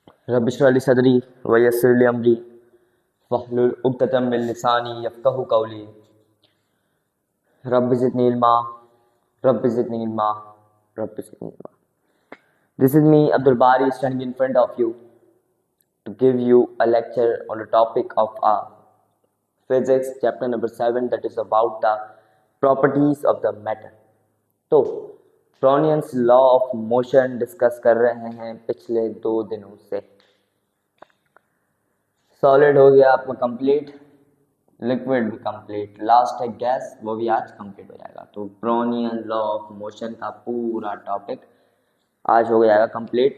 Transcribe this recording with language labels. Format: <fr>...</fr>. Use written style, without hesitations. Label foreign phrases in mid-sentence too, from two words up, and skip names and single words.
<ar>رب اشرح لي صدري ويسر لي أمري واحلل عقدة من لساني يفقهوا قولي. رب زدني علما، رب زدني علما، رب زدني علما.</ar> <en>This is me, Abdul Bari, standing in front of you to give you a lecture on the topic of physics, chapter number 7, that is about the properties of the matter.</en> <hi>तो</hi> <en>Brownians law of motion discuss</en> <hi>कर रहे हैं पिछले 2 दिनों से। सॉलिड हो गया आपका कंप्लीट, लिक्विड भी कंप्लीट, लास्ट है गैस, वो भी आज कंप्लीट हो जाएगा। तो</hi> <en>Brownian law of motion</en> <hi>का पूरा टॉपिक आज हो जाएगा कंप्लीट।</hi>